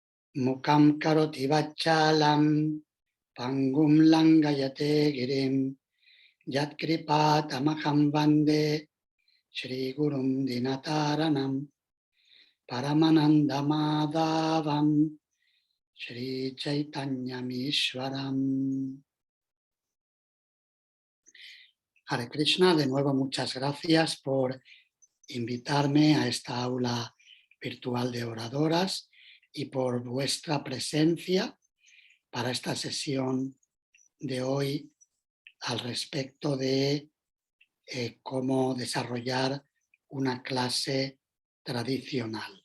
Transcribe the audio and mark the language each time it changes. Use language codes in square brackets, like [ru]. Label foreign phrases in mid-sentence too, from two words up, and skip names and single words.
[sa] Mukam karoti vachalam pangum langayate girim yat kripa tamaham vande Shri Gurum Dinataranam Paramananda Madhavam Shri Chaitanya Mishwaram. Hare Krishna, [es] de nuevo muchas gracias por invitarme a esta aula virtual de oradoras y por vuestra presencia para esta sesión de hoy al respecto de cómo desarrollar una clase tradicional.